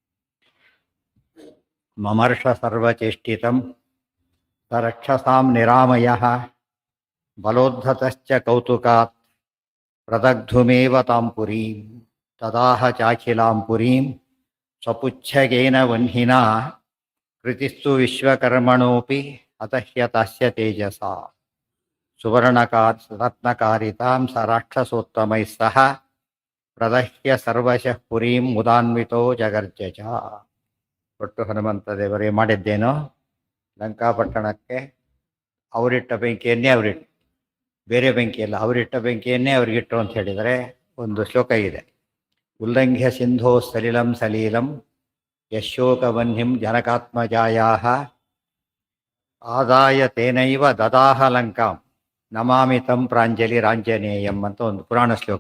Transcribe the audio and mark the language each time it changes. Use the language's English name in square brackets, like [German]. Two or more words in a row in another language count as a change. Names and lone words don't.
[Sanskrit] ಮಮರ್ಷ ಸರ್ವಚೇಷ್ಟಿತಂ ಸರಕ್ಷಸಾಂ ನಿರಾಮಯಃ ಬಲೋದ್ಧತಶ್ಚ ಕೌತುಕಾತ್ ಪ್ರದಗ್ಧುಮೇವ ತಾಂ ಪುರೀಂ ತದಾಹ ಚಾಖಿಲಾಂ ಪುರೀಂ ಸ್ವಪುಚ್ಛಗೇನ ವಹ್ನಿನಾ ಕೃತಿಸ್ತು ವಿಶ್ವಕರ್ಮಣೋಪಿ ಅತಹ್ಯತಸ್ಯ ತೇಜಸಾ ಸುವರ್ಣರತ್ನಕಾರಿತಾಂ ಸ ರಾಕ್ಷಸೋತ್ತಮೈಃ ಸಹ ಪ್ರದಹ್ಯ ಸರ್ವಶಃ ಪುರೀಂ ಮುದಾನ್ವಿತೋ ಜಗರ್ಜಜ. [Kannada] ಒಟ್ಟು ಹನುಮಂತ ದೇವರೇ ಮಾಡಿದ್ದೇನೋ ಲಂಕಾಪಟ್ಟಣಕ್ಕೆ ಅವರಿಟ್ಟ ಬೆಂಕಿಯನ್ನೇ ಅವರಿಟ್ಟು, ಬೇರೆ ಬೆಂಕಿಯಲ್ಲ, ಅವರಿಟ್ಟ ಬೆಂಕಿಯನ್ನೇ ಅವರಿಗಿಟ್ಟು ಅಂತ ಹೇಳಿದರೆ ಒಂದು ಶ್ಲೋಕ ಇದೆ. [Sanskrit] ಉಲ್ಲಂಘ್ಯ ಸಿಂಧೋ ಸಲಿಲಂ ಸಲೀಲಂ ಯಶೋಕವನ್ಹಿಂ ಜನಕಾತ್ಮಜಾಯಾಹ ಆದಾಯ ತೇನೈವ ದದಾಹ ಲಂಕಾಂ ನಮಾಮಿ ತಂ ಪ್ರಾಂಜಲಿ ರಾಂಜನೇಯಂ [Kannada] ಅಂತ ಒಂದು ಪುರಾಣ ಶ್ಲೋಕ.